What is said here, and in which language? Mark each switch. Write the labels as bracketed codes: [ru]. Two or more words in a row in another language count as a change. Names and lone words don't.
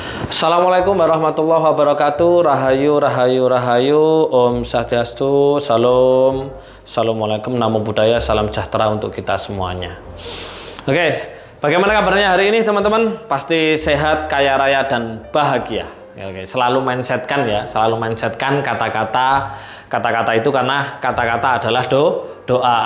[ar] السلام عليكم ورحمة الله وبركاته. [jv] Rahayu, rahayu, rahayu. [ban] Om Swastiastu. [jv] Salam. [id] Assalamualaikum, [pi] namo buddhaya, [id] salam sejahtera untuk kita semuanya. Oke, bagaimana kabarnya hari ini teman-teman? Pasti sehat, kaya raya dan bahagia. Oke, selalu mindsetkan ya, selalu mindsetkan kata-kata itu, karena kata-kata adalah doa.